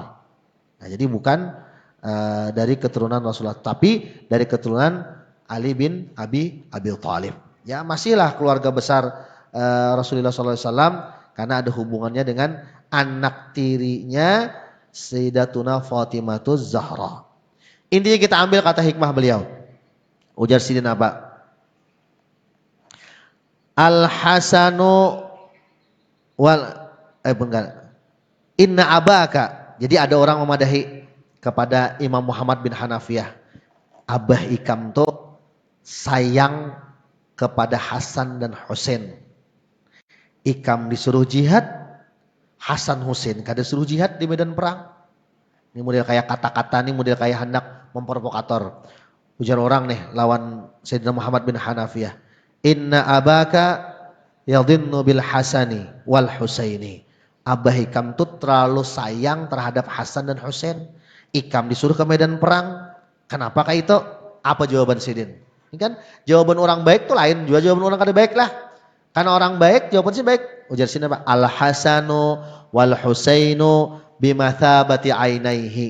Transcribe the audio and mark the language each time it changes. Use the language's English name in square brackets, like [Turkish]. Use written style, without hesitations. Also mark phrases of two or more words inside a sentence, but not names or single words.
[Indonesian] Nah, jadi bukan dari keturunan Rasulullah, tapi dari keturunan Ali bin Abi Thalib. Ya, masihlah keluarga besar Rasulullah SAW karena ada hubungannya dengan anak tirinya [Arabic] سيدتنا فاطمة الزهراء. [Indonesian] Intinya kita ambil kata hikmah beliau. [Banjar] Ujar Sidin apa? [Arabic] الحسن إن أباك. [Banjar] Jadi ada orang memadahi kepada Imam Muhammad bin Hanafiyah. Abah Ikam tuh sayang kepada Hasan dan Husain. Ikam disuruh jihad, Hasan Husain kada suruh jihad di medan perang. Ini model kayak kata-kata, ini model kayak hendak memprovokator. Ujar orang nih lawan Sayyidina Muhammad bin Hanafiyah. [Arabic] إن أباك يضن بالحسن والحسين. [Banjar] Abah Ikam tuh terlalu sayang terhadap Hasan dan Husain. Ikam disuruh ke medan perang. Kenapa kayak itu? Apa jawaban Sidin? Ini kan jawaban orang baik tuh lain, juga jawaban orang kada baik lah. Karena orang baik jawaban sih baik. Ujar Sidin apa? [Arabic] الحسن والحسين بمثابة عينيه.